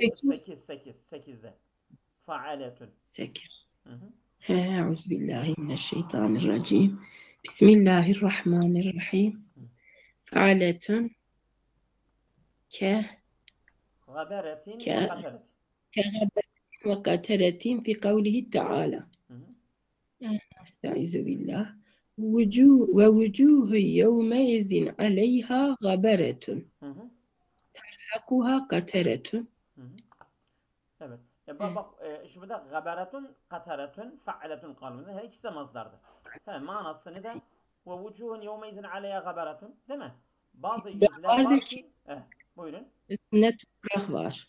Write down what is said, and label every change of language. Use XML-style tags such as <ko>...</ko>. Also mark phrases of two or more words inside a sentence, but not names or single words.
<tr>8. 8'de. Faaletun. 8. Hı hı.</tr> <ar>أعوذ بالله من الشيطان الرجيم. بسم الله الرحمن الرحيم. Fa'aletun ke Gaberetin ke وقترة. كغبة وقترة في قوله تعالى</ar> <tr>Hı hı.</tr> <ar>أستعيذ بالله ووجوه يومئذ عليها غبرة</ar> <tr>Hı hı.</tr> <ar>ترهقها قترة.</ar> <tr>Hı hı. Evet. Bak şimdi de gaberetun, kataretun, fa'aletun kalbinde her ikisi de mazdardır. Manasını da</tr> <ar>ووجوه يومئذ عليها غبرة</ar> <tr>değil mi? Bazı yüzler Vardır var ki ki buyurun. üstünde toprak var.</tr>